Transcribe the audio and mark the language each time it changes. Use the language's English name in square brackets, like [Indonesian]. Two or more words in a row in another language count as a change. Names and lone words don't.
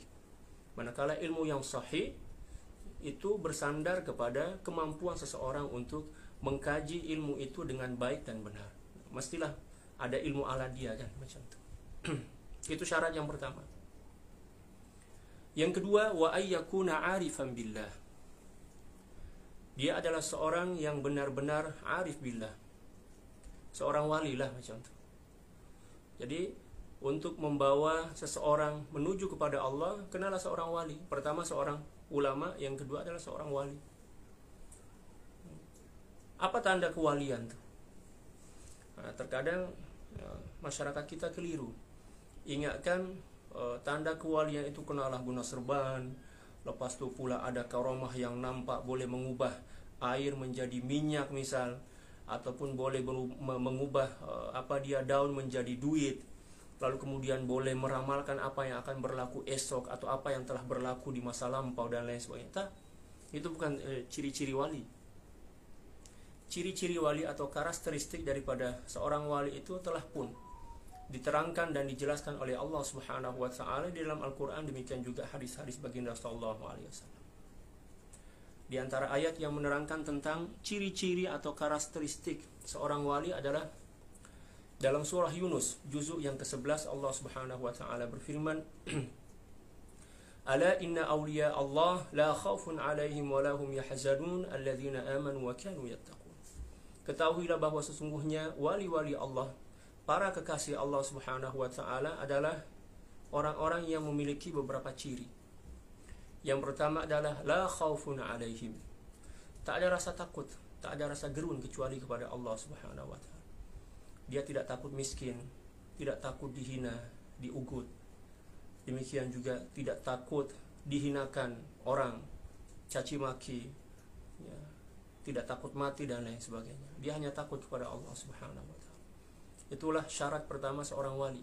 [Malay] Manakala ilmu yang sahih itu bersandar kepada kemampuan seseorang untuk mengkaji ilmu itu dengan baik dan benar. Mestilah ada ilmu ala dia kan, macam itu. Itu syarat yang pertama. Yang kedua, [Arabic] وأن يكون عارفا بالله. [Malay] Dia adalah seorang yang benar-benar [Arabic] عارف بالله, [Malay] seorang wali lah macam itu. Jadi untuk membawa seseorang menuju kepada Allah, kenalah seorang wali. Pertama seorang ulama, yang kedua adalah seorang wali. Apa tanda kewalian tuh? Nah, terkadang masyarakat kita keliru. Ingatkan tanda kewalian itu kenalah guna serban, lepas itu pula ada karamah yang nampak boleh mengubah air menjadi minyak misal, ataupun boleh mengubah daun menjadi duit. Lalu kemudian boleh meramalkan apa yang akan berlaku esok atau apa yang telah berlaku di masa lampau dan lain sebagainya. Itu bukan ciri-ciri wali. Ciri-ciri wali atau karakteristik daripada seorang wali itu telah pun diterangkan dan dijelaskan oleh Allah [Arabic] سبحانه وتعالى [Malay] di dalam Al-Qur'an, demikian juga hadis-hadis baginda [Arabic] صلى الله عليه وسلم. [Malay] Di antara ayat yang menerangkan tentang ciri-ciri atau karakteristik seorang wali adalah dalam surah Yunus juzuk yang ke-11, Allah [Arabic] سبحانه وتعالى [Malay] berfirman, [Arabic] "ألا إن أولياء الله لا خوف عليهم ولا هم يحزنون الذين آمنوا وكانوا يتقون." [Malay] Ketahuilah bahwa sesungguhnya wali-wali Allah, para kekasih Allah [Arabic] سبحانه وتعالى [Malay] adalah orang-orang yang memiliki beberapa ciri. Yang pertama adalah [Arabic] لا خوف عليهم. [Malay] Tak ada rasa takut, tak ada rasa gerun kecuali kepada Allah [Arabic] سبحانه وتعالى. [Malay] Dia tidak takut miskin, tidak takut dihina, diugut. Demikian juga tidak takut dihinakan orang, caci maki, ya, tidak takut mati dan lain sebagainya. Dia hanya takut kepada Allah [Arabic] سبحانه وتعالى. [Malay] Itulah syarat pertama seorang wali.